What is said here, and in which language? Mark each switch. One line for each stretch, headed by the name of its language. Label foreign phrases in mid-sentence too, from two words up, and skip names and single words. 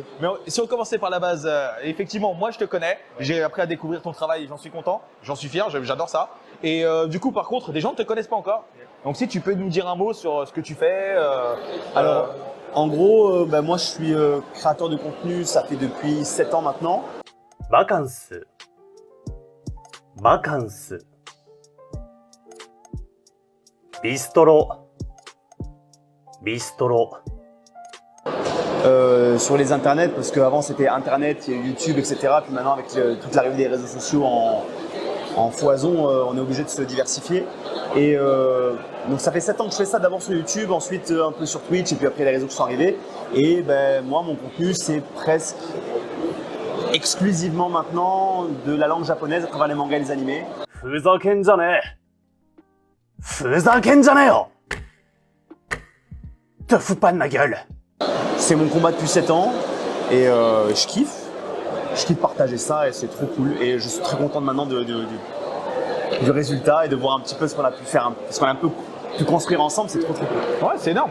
French: Mais si on commençait par la base, effectivement, moi je te connais, j'ai appris à découvrir ton travail, j'en suis content, j'en suis fier, j'adore ça. Et du coup, par contre, des gens ne te connaissent pas encore. Donc si tu peux nous dire un mot sur ce que tu fais. Alors, en gros, moi je suis créateur de contenu, ça fait depuis 7 ans maintenant.
Japanese: バカンス。ビストロ。
French: Sur les internets, parce qu'avant c'était internet, il y a YouTube, etc. Puis maintenant avec toute l'arrivée des réseaux sociaux en foison, on est obligé de se diversifier. Et donc ça fait 7 ans que je fais ça, d'abord sur YouTube, ensuite un peu sur Twitch, et puis après les réseaux qui sont arrivés. Et moi, mon contenu, c'est presque exclusivement maintenant de la langue japonaise à travers les mangas et les animés.
Japanese: ふざけんじゃねえよ。
French: Te fous pas de ma gueule. C'est mon combat depuis 7 ans et je kiffe. Je kiffe partager ça et c'est trop cool. Et je suis très content maintenant du résultat et de voir un petit peu ce qu'on a pu faire, ce qu'on a un peu pu construire ensemble, c'est trop cool. Ouais, c'est énorme.